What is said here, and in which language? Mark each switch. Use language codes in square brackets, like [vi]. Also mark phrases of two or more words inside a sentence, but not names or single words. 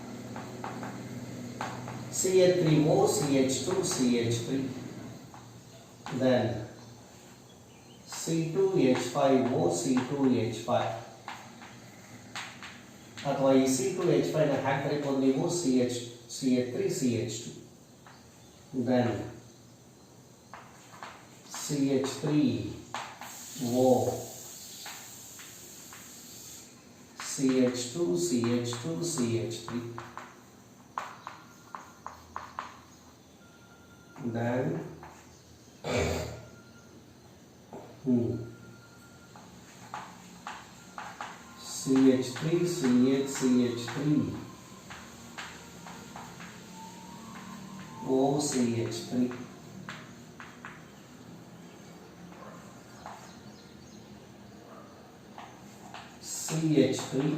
[en] CH3O, CH2, CH3. [kn] then C2H5O C2H5 ಅಥವಾ ಈ C2H5 ನ ಹ್ಯಾಕ್ ಕರಿಬಹುದು ನೀವು CH3CH2 then CH3O CH2 CH2 CH3 [en] then CH3 CH CH3 OCH3 CH3